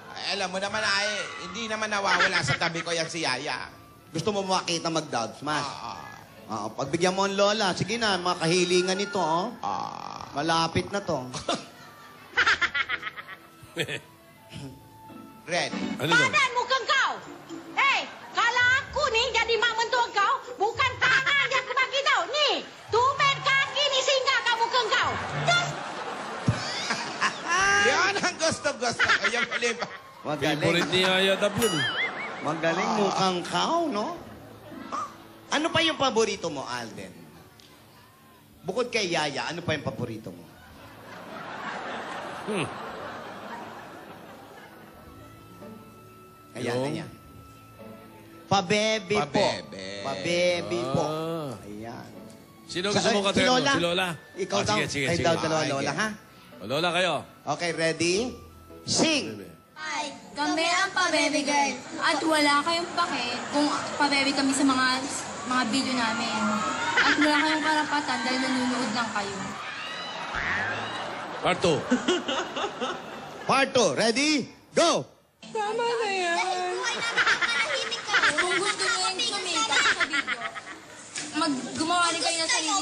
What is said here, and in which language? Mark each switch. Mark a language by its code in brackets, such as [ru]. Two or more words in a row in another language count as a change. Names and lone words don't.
[tl] Alam mo naman hindi naman nawawala sa tabi ko yan si Yaya. Gusto mo makita mag-dub smash? Pagbigyan mo ang lola, sige na, makahilingan nito, oh. Malapit na to. Red. Ano daw? [ms] Badan mukhang kau. Eh, kalau aku ni jadi mak mentua kau, bukan tangan yang aku bagi tau. Ni, tumit kaki ni singgah kat muka kau. [en] Just [tl] Yan ang gusto-gusto ko. Yung ulit. Magaling. Favorite ni Yaya Dab yun. Magaling [ms] mukhang cow, [tl] no? Ano pa yung paborito mo, Alden? Bukod kay Yaya, ano pa yung paborito mo? Ayan, Yung? ayan. Pabebe po. Pabebe. Pabebe po. Ah. Ayan. Sino gusto mo Si katerno? Lola? Si Lola? Ikaw Ah, daw. sige, Kayo sige. daw dalawa, Sige. Lola, ha? O, Lola, kayo. [en] Okay, ready? Sing! [tl] Ay, kami ang pa- [en] baby girl. [tl] At wala kayong pake kung pa-baby kami sa mga video namin. At wala kayong karapatan dahil nanonood lang kayo. [en] Part 2. Part 2, ready? Go! [tl] Kung gusto niyo yung sumikat sa video, gumawa rin kayo ng sarili niyong